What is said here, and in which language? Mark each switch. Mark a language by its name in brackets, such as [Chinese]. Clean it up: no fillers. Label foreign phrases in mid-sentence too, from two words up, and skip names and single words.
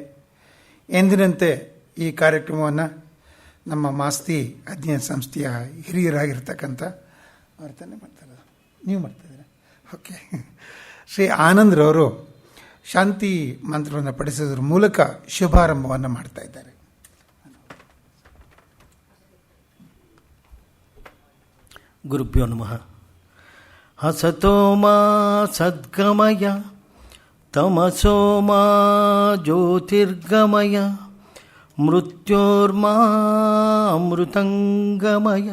[Kannada] ಎಂದಿನಂತೆ ಈ ಕಾರ್ಯಕ್ರಮವನ್ನು ನಮ್ಮ ಮಾಸ್ತಿ ಅಧ್ಯಯನ ಸಂಸ್ಥೆಯ ಹಿರಿಯರಾಗಿರ್ತಕ್ಕಂಥ ವರ್ತನೆ ಮಾಡ್ತಾರೆ. ನೀವು ಮಾಡ್ತಾಯಿದ್ದೀರ? ಓಕೆ. ಶ್ರೀ ಆನಂದ್ರವರು ಶಾಂತಿ ಮಂತ್ರವನ್ನು ಪಡಿಸೋದ್ರ ಮೂಲಕ ಶುಭಾರಂಭವನ್ನು ಮಾಡ್ತಾ ಇದ್ದಾರೆ. [Sanskrit] ಗುರುಭ್ಯೋ ನಮಃ. ಹಸತೋ ಮಾ ಸದ್ಗಮಯ ತಮಸೋ ಮಾ ಜ್ಯೋತಿರ್ಗಮಯ ಮೃತ್ಯೋರ್ಮಾ ಅಮೃತಂಗಮಯ.